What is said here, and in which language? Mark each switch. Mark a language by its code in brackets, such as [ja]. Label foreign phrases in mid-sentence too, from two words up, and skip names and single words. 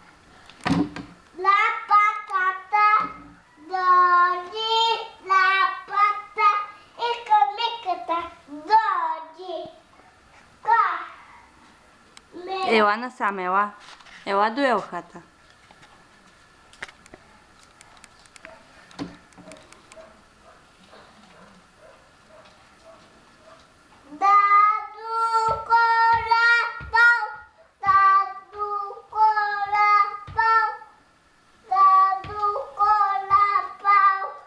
[bg] Лапатата доди, лапата и камиката доди. Ела насам, ела. Ела до елхата. Даду кола пал, даду кола пал, даду кола пал,